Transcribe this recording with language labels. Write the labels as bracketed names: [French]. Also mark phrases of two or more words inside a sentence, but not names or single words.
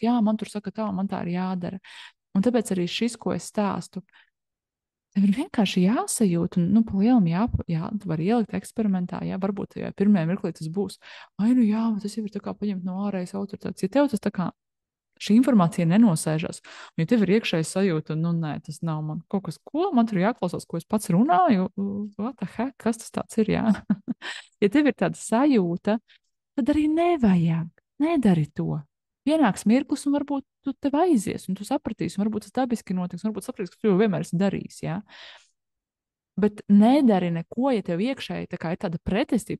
[Latvian] Jā, man tur saka tā, man tā ir jādara. Un tāpēc arī šis, ko es stāstu, tev ir vienkārši jāsajūt, un, nu, pa lielam tu vari ielikt eksperimentā, jā, varbūt tajā pirmajā mirklī tas būs, ai, nu jā, tas jau ir tā kā paņemt no ārējas autoritātes. Ja tev tas tā kā šī informācija nenosēžas, un ja tev ir iekšēji sajūta, nu, nē, tas nav man kaut kas, ko man tur jāklausās, ko es pats runāju, [English] what the heck, [Latvian] kas tas tāds ir, jā? Ja tev ir tāda sajūta, tad arī nedari to. Pienāks mirklis, un varbūt tu tev aizies, un tu sapratīsi, un varbūt tas dabiski notiks, un varbūt sapratīsi, ka tu jau vienmēr esi darījis, jā. Bet nedari neko, ja tev iekšēji ir tāda pretestība.